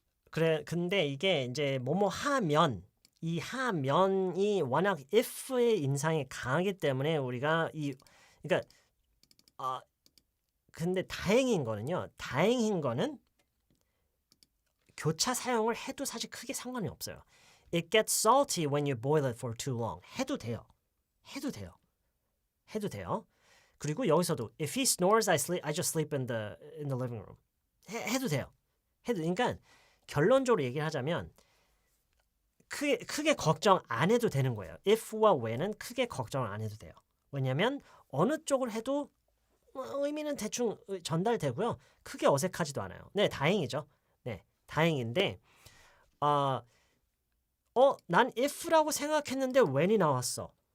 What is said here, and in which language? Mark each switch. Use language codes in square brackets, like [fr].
[ko] 그래, 근데 이게 이제 뭐뭐 하면 이 하면이 워낙 if의 인상이 강하기 때문에 우리가 그러니까 근데 다행인 거는 교차 사용을 해도 사실 크게 상관이 없어요. [en] It gets salty when you boil it for too long. [ko] 해도 돼요. [en] 그리고 여기서도 if he snores, I just sleep in the living room. [ko] 해도 돼요. 그러니까 결론적으로 얘기를 하자면 크게 걱정 안 해도 되는 거예요. if와 when은 크게 걱정을 안 해도 돼요. 왜냐하면 어느 쪽을 해도 의미는 대충 전달되고요. 크게 어색하지도 않아요. 네, 다행이죠. 네, 다행인데 난 if라고 생각했는데 when이 나왔어.